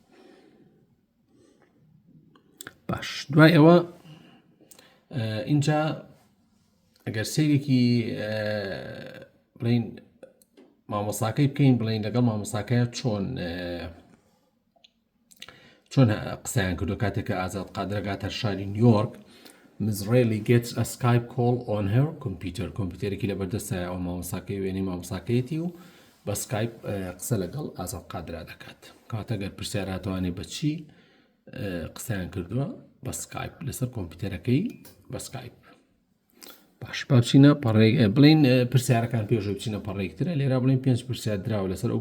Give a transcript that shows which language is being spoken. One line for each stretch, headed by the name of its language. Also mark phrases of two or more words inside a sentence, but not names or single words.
Central Kurdish: باش دوای ئەوە اینجا ئەگەر سەیرێکی بڵین مامۆستاکەی بکەین بڵین لەگەڵ مامۆستاکەیە چۆن قسەیان کردو کاتێککە ئازاد قادر گاتە شاری نیویۆرک
English: Mizraeli gets a Skype call on her computer
Central Kurdish: کۆمپیوتەرێکی لە بەردەستایە ئەو مامۆستاکەی وێنەی مامۆستاکەیەتی و بە سکایپ قسە لەگەڵ ئازاد قادرا دەکات کاتە گەر پرسیار هاتوانێ بەچی قسەیان کردووە بە سکایپ لەسەر کۆمپیوتەرەکەی بە سکایپ. باش بابچینە پەڕێک بڵین پرسیارەکان پێشۆی بچینە پەڕێکترە لێرا بڵین 5 پرسیار دراوە لەسەر ئەو